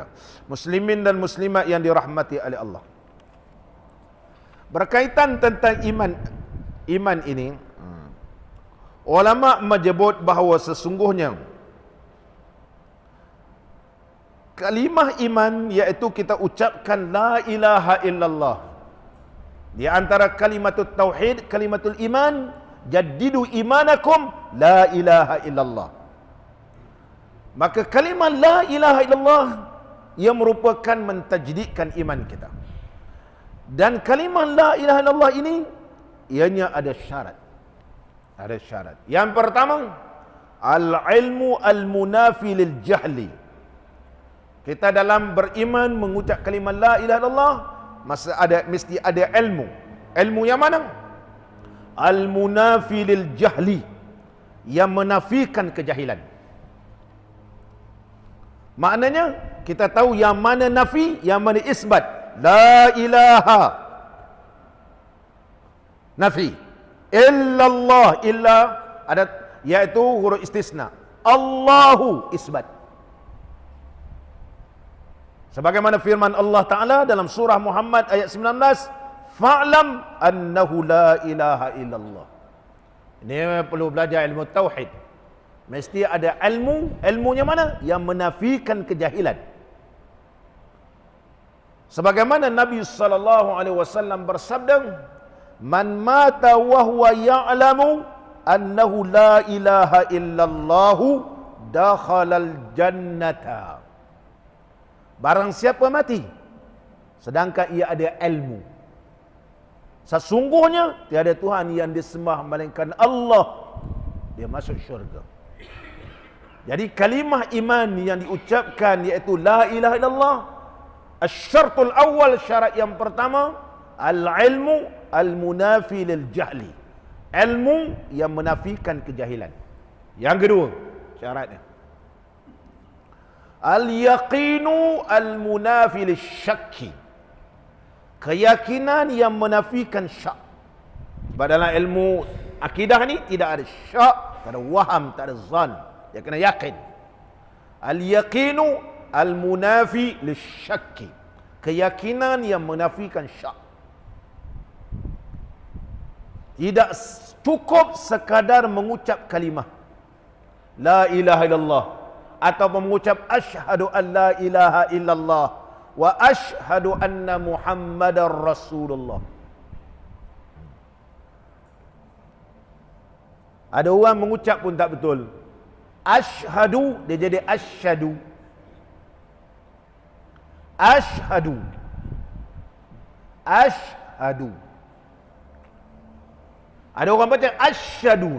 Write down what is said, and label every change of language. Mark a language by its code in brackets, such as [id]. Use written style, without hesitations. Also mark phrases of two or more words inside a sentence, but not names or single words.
[ms] Muslimin dan muslimat yang dirahmati oleh Allah. Berkaitan tentang iman ini, ulama menyebut bahawa sesungguhnya kalimah iman, iaitu kita ucapkan [ar] لا إله إلا الله. [ms] Di antara [ar] كلمة التوحيد، كلمة الإيمان، جددوا إيمانكم لا إله إلا الله. [ms] Maka kalimah [ar] لا إله إلا الله [ms] ia merupakan mentajdidkan iman kita. Dan kalimah [ar] لا إله إلا الله [ms] ini ianya ada syarat. Ada syarat. Yang pertama, [ar] العلم المنافي للجهل. [ms] Kita dalam beriman mengucap kalimah [ar] لا إله إلا الله [ms] mesti ada ilmu. Ilmu yang mana? [ar] المنافي للجهل, [ms] yang menafikan kejahilan. Maknanya kita tahu yang mana nafi, yang mana isbat. [ar] لا إله [ms] nafi, illallah, illa ada, iaitu huruf istisna. Allahu isbat. Sebagaimana firman Allah Ta'ala dalam surah Muhammad ayat 19, [ar] فاعلم أنه لا إله إلا الله. [ms] Ini perlu belajar ilmu tauhid. Mesti ada ilmunya mana? Yang menafikan kejahilan. Sebagaimana Nabi SAW bersabda, [ar] من مات وهو يعلم أنه لا إله إلا الله دخل الجنة. [ms] Barang siapa mati sedangkan ia ada ilmu, sesungguhnya tiada Tuhan yang disembah melainkan Allah, dia masuk syurga. Jadi kalimah iman yang diucapkan iaitu [ar] لا إله إلا الله, الشرط الأول, [ms] syarat yang pertama, [ar] العلم المنافي للجهل, [ms] ilmu yang menafikan kejahilan. Yang kedua syaratnya, [ar] اليقين المنافي للشك, [ms] keyakinan yang menafikan syak. Sebab dalam ilmu akidah ni tidak ada syak, tak ada waham, tak ada zan. Dia kena yakin. [ar] اليقين المنافي للشك, [ms] keyakinan yang menafikan syak. Tidak cukup sekadar mengucap kalimah [ar] لا إله إلا الله, [ms] atau mengucap [ar] أشهد أن لا إله إلا الله وأشهد أن محمدا رسول الله. [ms] Ada orang mengucap pun tak betul. Asyhadu dia jadi asyhadu. Asyhadu. Asyhadu. Ada orang baca asyhadu.